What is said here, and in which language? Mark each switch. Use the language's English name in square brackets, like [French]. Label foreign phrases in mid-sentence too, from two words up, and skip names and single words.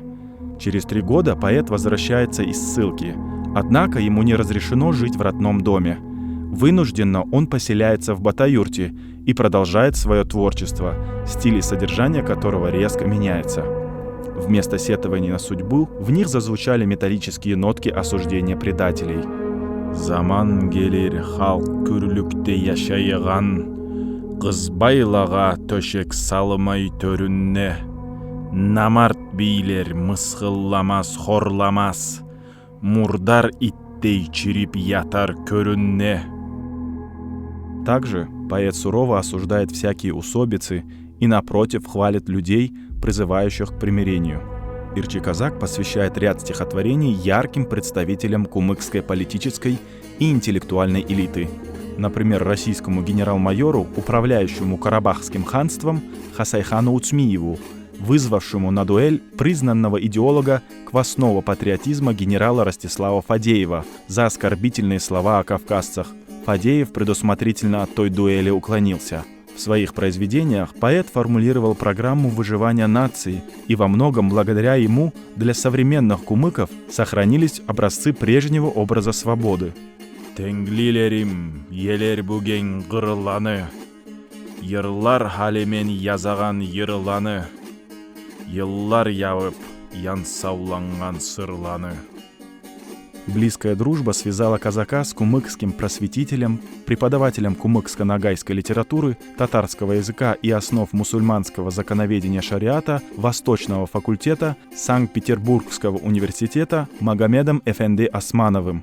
[Russian] Через 3 года поэт возвращается из ссылки, однако ему не разрешено жить в родном доме. Вынужденно он поселяется в Батаюрте и продолжает свое творчество, стиль и содержание которого резко меняется. Вместо сетований на судьбу в них зазвучали металлические нотки осуждения предателей. [Kumyk] «Заман келер халк күрлүктө яшайган, кыз байлага төшек салмай төрүнне, намарт бийлер мыскылламас, хорламас, мурдар иттей чирип ятар көрүнне». [Russian] Также поэт сурово осуждает всякие усобицы и, напротив, хвалит людей, призывающих к примирению. Ирчи Казак посвящает ряд стихотворений ярким представителям кумыкской политической и интеллектуальной элиты. Например, российскому генерал-майору, управляющему Карабахским ханством Хасайхану Уцмиеву, вызвавшему на дуэль признанного идеолога квасного патриотизма генерала Ростислава Фадеева за оскорбительные слова о кавказцах. Фадеев предусмотрительно от той дуэли уклонился. В своих произведениях поэт формулировал программу выживания нации, и во многом благодаря ему для современных кумыков сохранились образцы прежнего образа свободы. [Kumyk] «Теңлилерим, елер буген гырланы, йырлар халемен язаган йырланы, йыллар явып, янсауланган сырланы». [Russian] Близкая дружба связала казака с кумыкским просветителем, преподавателем кумыкско-ногайской литературы, татарского языка и основ мусульманского законоведения шариата Восточного факультета Санкт-Петербургского университета Магомедом Эфенди Османовым.